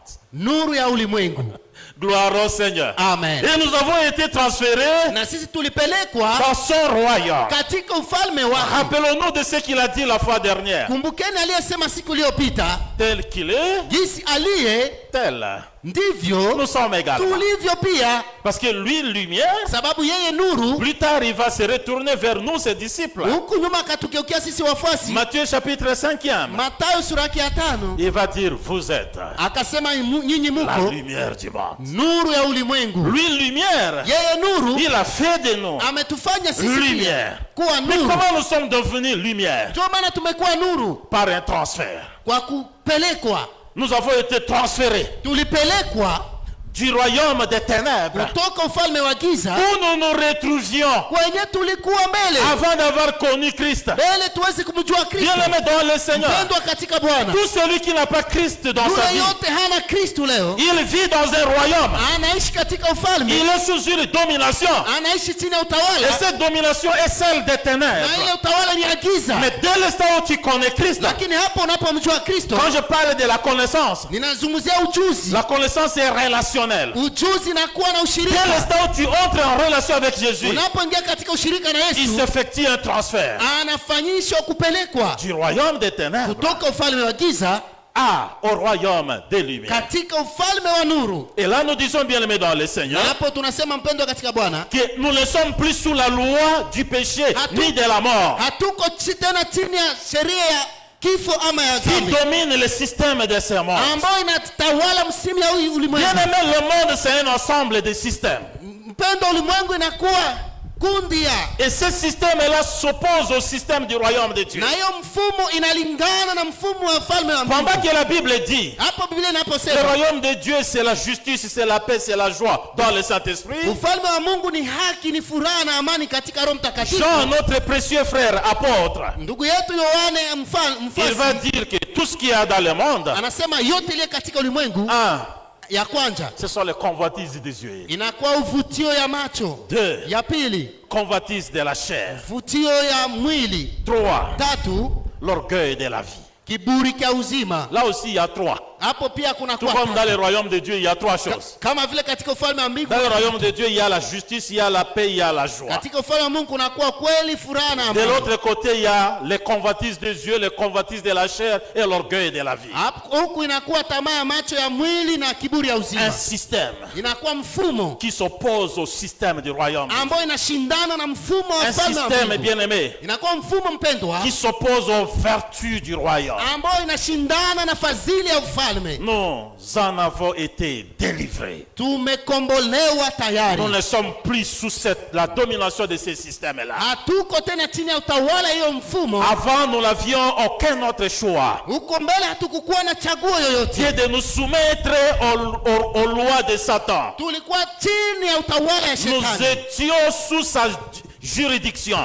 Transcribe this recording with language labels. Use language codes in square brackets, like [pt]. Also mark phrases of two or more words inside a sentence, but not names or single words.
[sw] nuru ya ulimwengu. [fr] Gloire au Seigneur. Amen. Et nous avons été transférés [sw] Na sisi tulipelekwa [fr] dans son royaume. [sw] katika ufalme wake. [fr] Rappelons-nous de ce qu'il a dit la fois dernière. [sw] Kumbukeni aliyesema siku iliyopita, [fr] Tel qu'il est, [sw] jinsi aliye [fr] tel [sw] ndivyo [fr] nous sommes également. [sw] tulivyo pia, [fr] Parce que lui, lumière, [sw] sababu yeye nuru. [fr] plus tard, il va se retourner vers nous, ses disciples. [sw] Huku nyuma akatugeukia sisi wafuasi. [fr] Matthieu chapitre 5e. [sw] Mathayo sura yake ya 5 [fr] Il va dire, vous êtes [sw] akasema, nyinyi [fr] la [sw] muko [fr] lumière du monde. [sw] nuru ya ulimwengu. [fr] Lui, lumière, [sw] Yeye nuru [fr] il a fait de nous [sw] ametufanya sisi [fr] lumière. [sw] pia kuwa [fr] Mais [sw] nuru. [fr] comment nous sommes devenus lumière? [sw] Ndio maana tumekuwa nuru [fr] Par un transfert. [sw] kwa kupelekwa. [fr] Nous avons été transférés [sw] Tulipelekwa [fr] du royaume des ténèbres [sw] kutoka ufalme wa giza [fr] où nous nous retrouvions [sw] kwenye tulikuwa mbele, [fr] avant d'avoir connu Christ. [sw] mbele tuwezi kumjua Kristo. [fr] Bien-aimé dans le Seigneur, [sw] Mpendwa katika Bwana, [fr] tout celui qui n'a pas Christ dans sa [sw] yule [fr] vie, [sw] yote hana Kristo leo, [fr] il vit dans un royaume. [sw] anaishi katika ufalme, [fr] Il est sous une domination. [sw] anaishi chini ya [fr] Et [sw] utawala, [fr] cette domination est celle des [sw] na [fr] ténèbres. [sw] ile utawala ni ya giza. [fr] Mais dès l'instant où tu connais Christ, [sw] Lakini hapo unapomjua Kristo, [fr] quand je parle de la connaissance, [sw] ninazungumzia ujuzi. [fr] la connaissance est relationnelle. [sw] Ujuzi na kuwa na [fr] Dès [sw] ushirika. [fr] l'instant où tu entres en relation avec Jésus, [sw] Unapoingia katika ushirika na [fr] il [sw] Yesu, [fr] s'effectue un transfert [sw] anafanyishwa kupelekwa [fr] du royaume des ténèbres [sw] kutoka ufalme wa giza [fr] au royaume des lumières. [sw] katika ufalme wa nuru. [fr] Et là, nous disons bien aimé dans le [sw] Na [fr] Seigneur [sw] hapo tunasema mpendwa katika Bwana, [fr] que nous ne sommes plus sous la loi du péché ni de la mort [sw] hatuko tena chini ya sheria ya kifo ama ya [fr] qui [sw] dhambi [fr] domine le système de ce monde. [sw] ambayo inatawala msimu ya ulimwengu. [fr] Bien aimé, le monde c'est un ensemble de systèmes. [sw] Mpendwa, ulimwengu inakuwa kundi ya, [fr] Et ce système-là s'oppose au système du royaume de Dieu. [sw] na hiyo mfumo inalingana na mfumo wa falme wa [fr] Pendant [sw] Mungu. [fr] que la Bible dit [sw] Hapo Biblia [fr] le [sw] inaposema [fr] royaume de Dieu c'est la justice, c'est la paix, c'est la joie dans le Saint-Esprit, [sw] ufalme wa Mungu ni haki, ni furaha na amani katika Roho Mtakatifu. [fr] Jean, notre précieux frère apôtre, [sw] Ndugu yetu Yohane [fr] il va [sw] mfasi [fr] dire que tout ce qu'il y a dans le monde. [sw] Anasema yote ile katika ulimwengu. Ya kwanza, [fr] ce sont les convoitises des yeux. [sw] Inakuwa uvutio ya macho. 2. Ya pili, [fr] convoitise de la chair. [sw] Vutio ya mwili. 3. Tatu, [fr] l'orgueil de la vie. [sw] Kiburi cha uzima. [fr] Là aussi il y a 3. [sw] Hapo pia kuna [fr] tout comme dans le royaume de Dieu il y a 3 choses. [sw] Kama vile katika ufalme wa mbingu. [fr] Dans le royaume de Dieu il y a la justice, il y a la paix, il y a la joie. [sw] Katika ufalme wa Mungu kuna kuwa kweli, furaha na amani. [fr] De l'autre côté il y a les convoitises des yeux, les convoitises de la chair et l'orgueil de la vie. [sw] Huku inakuwa tamaa ya macho ya mwili na kiburi ya uzima. [fr] Un système. [sw] Inakuwa mfumo [fr] qui s'oppose au système du royaume. [sw] Ambao inashindana na mfumo wa ufalme wa Mungu. [fr] Un système bien-aimé. [sw] Inakuwa mfumo mpendwa. [fr] Qui s'oppose aux vertus du royaume. [sw] Ambao inashindana na fadhili ya ufalme. [fr] Nous en avons été délivrés. [sw] Tumekombolewa tayari. [fr] Nous ne sommes plus sous la domination de ces systèmes-là. [sw] Hatuko tena chini ya utawala hiyo mfumo. [fr] Avant nous n'avions aucun autre choix. [sw] Huko mbele hatukukuwa na chaguo yoyote. [fr] Que de nous soumettre aux lois de Satan. [sw] Tulikuwa chini ya utawala ya shetani. [fr] Nous étions sous sa juridiction.